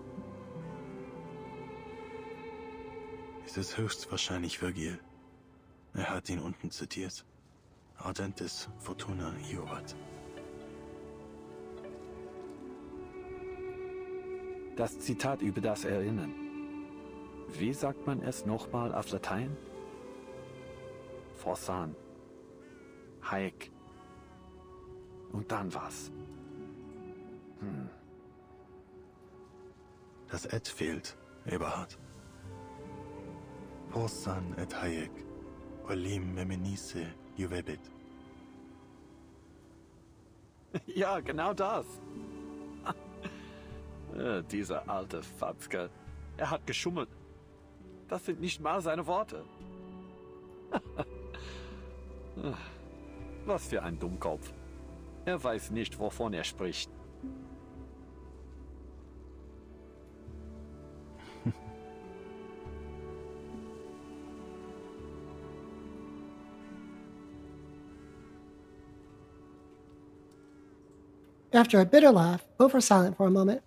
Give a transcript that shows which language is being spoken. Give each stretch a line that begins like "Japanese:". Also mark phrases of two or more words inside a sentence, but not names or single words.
German: Es ist höchstwahrscheinlich Virgil. Er hat ihn unten zitiert.
Latin: Ardentis Fortuna Iovat.
German: Das Zitat über das Erinnern. Wie sagt man es nochmal auf Latein?
Latin: Forsan. Haec.
German: Und dann was? Das Et fehlt, Eberhard.
Latin: Forsan et haec, olim memenice juvebit.
German: Ja, genau das. Dieser alte Fatzke. Er hat geschummelt. Das sind nicht mal seine Worte. Was für ein Dummkopf. Er weiß nicht, wovon er spricht.
English: After a bitter laugh, both are silent for a moment.